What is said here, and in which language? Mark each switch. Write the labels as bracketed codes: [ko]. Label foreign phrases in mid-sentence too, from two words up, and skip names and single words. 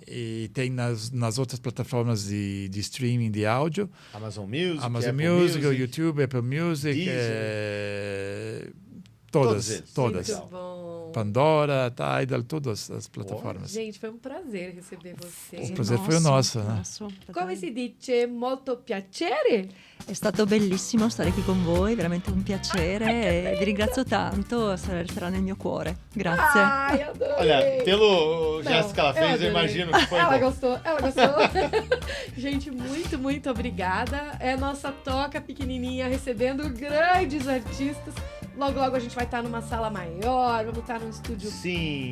[pt] E tem nas outras plataformas de streaming de áudio. Amazon Music, Amazon Apple Music, YouTube, Apple Music. Deezer. Todas. Muito bom. Pandora, Tidal, todas as plataformas. Gente, foi um prazer receber vocês. O prazer foi o nosso, né? [it] Come si dice molto piacere? È stato bellissimo stare qui con voi, veramente un piacere e vi ringrazio tanto, sarà nel mio cuore. Grazie. [pt] Ai, adorei. Olha, pelo gesto que ela fez, eu adorei. imagino que foi Ela bom. gostou. Gente, muito, muito obrigada. É nossa toca pequenininha recebendo grandes artistas. Logo, logo a gente vai estar numa sala maior, vamos estar num estúdio. Sim,